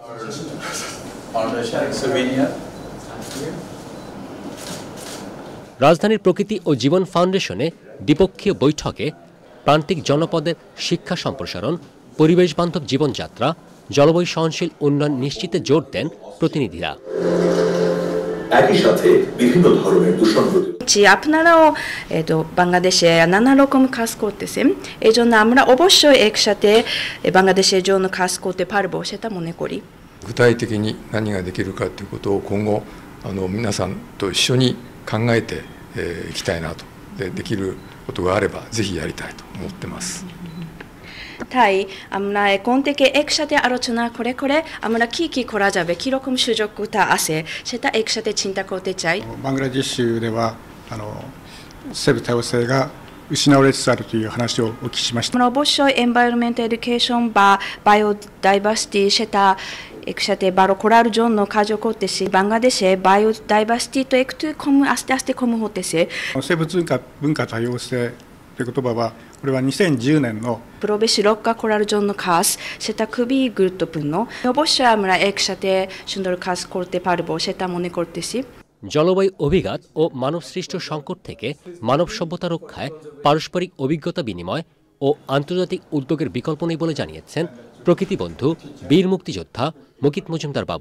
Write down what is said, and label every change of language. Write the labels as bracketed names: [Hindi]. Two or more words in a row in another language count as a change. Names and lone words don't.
[Bangla] রাজধানীর প্রকৃতি ও জীবন ফাউন্ডেশনে দ্বিপক্ষীয় বৈঠকে প্রান্তিক জনপদের শিক্ষা সম্প্রসারণ, পরিবেশ বান্ধব জীবনযাত্রা, জলবায়ু সহনশীল উন্নয়ন নিশ্চিতে জোর দেন প্রতিনিধিরা। একই সাথে বিভিন্ন ধরনের দূষণ আপনারাও বাংলাদেশে নানা রকম কাজ করতেছেন, এই জন্য আমরা অবশ্যই একসাথে বাংলাদেশের জন্য কাজ করতে পারবো সেটা মনে করি। [Japanese] 具体的に何ができるかということを今後皆さんと一緒に考えていきたいなと、できることがあればぜひやりたいと思ってます。 [Bangla] তাই আমরা এখন থেকে একসাথে আলোচনা করে আমরা কি করা যাবে, কিরকম সুযোগটা আছে সেটা একসাথে চিন্তা করতে চাই। [Japanese] バングラデシュでは生物多様性が失われつつあるという話をお聞きしました。 [Bangla] আমরা অবশ্যই [English] environment education [Bangla] বা বায়োডাইভার্সিটি সেটা একসাথে বাড়ো করার জন্য কাজ করতেছি। বাংলাদেশে বায়োডাইভার্সিটি তো একটু আস্তে আস্তে কম হতেছে। [Japanese] 生物文化多様性という言葉はこれは2010年の [Bangla] পরিবেশ রক্ষা করার জন্য কাজ, সেটা খুবই গুরুত্বপূর্ণ। অবশ্যই আমরা একসাথে সুন্দর কাজ করতে পারবো সেটা মনে করতেছি। জলবায়ু অভিঘাত ও মানবসৃষ্ট সংকট থেকে মানব সভ্যতা রক্ষায় পারস্পরিক অভিজ্ঞতা বিনিময় ও আন্তর্জাতিক উদ্যোগের বিকল্প নেই বলে জানিয়েছেন প্রকৃতি বন্ধু বীর মুক্তিযোদ্ধা মুকিত মজুমদার বাবু।